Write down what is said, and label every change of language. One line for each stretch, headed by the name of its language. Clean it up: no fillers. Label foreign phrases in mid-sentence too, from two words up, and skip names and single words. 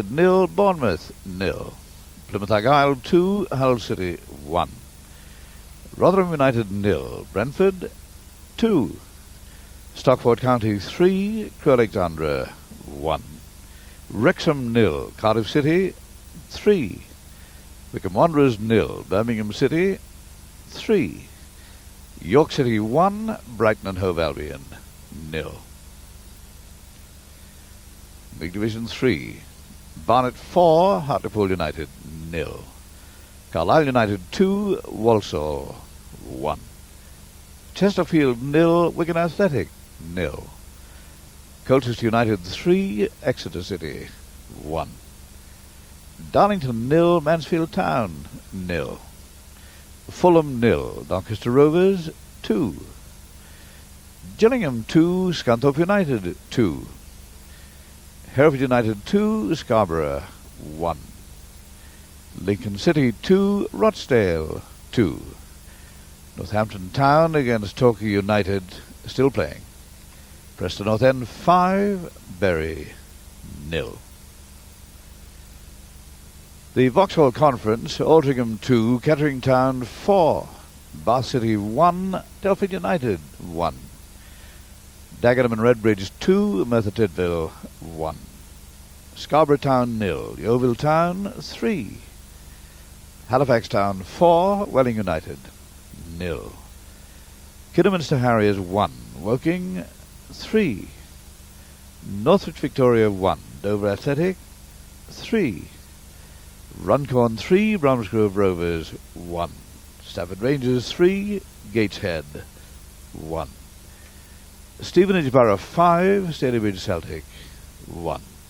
English: 0, Bournemouth 0, Plymouth Argyle 2, Hull City 1, Rotherham United 0, Brentford 2, Stockport County 3, Crewe Alexandra 1, Wrexham 0, Cardiff City 3, Wycombe Wanderers 0, Birmingham City 3, York City 1, Brighton and Hove Albion 0. League Division 3, Barnet 4, Hartlepool United 0, Carlisle United 2, Walsall 1, Chesterfield 0, Wigan Athletic 0, Colchester United 3, Exeter City 1, Darlington 0, Mansfield Town 0, Fulham 0, Doncaster Rovers 2, Gillingham 2, Scunthorpe United 2, Hereford United 2, Scarborough 1, Lincoln City 2, Rochdale 2, Northampton Town against Torquay United still playing, Preston North End 5, Bury 0. The Vauxhall Conference, Altrincham 2, Kettering Town 4, Bath City 1, Telford United 1, Dagenham and Redbridge 2, Merthyr Tydfil 1, Scarborough Town 0, Yeovil Town 3, Halifax Town 4, Welling United 0, Kidderminster Harriers 1, Woking 3, Northwich Victoria 1, Dover Athletic 3, Runcorn 3, Bromsgrove Rovers 1, Stafford Rangers 3, Gateshead 1, Stevenage Borough 5, Stalybridge Celtic 1.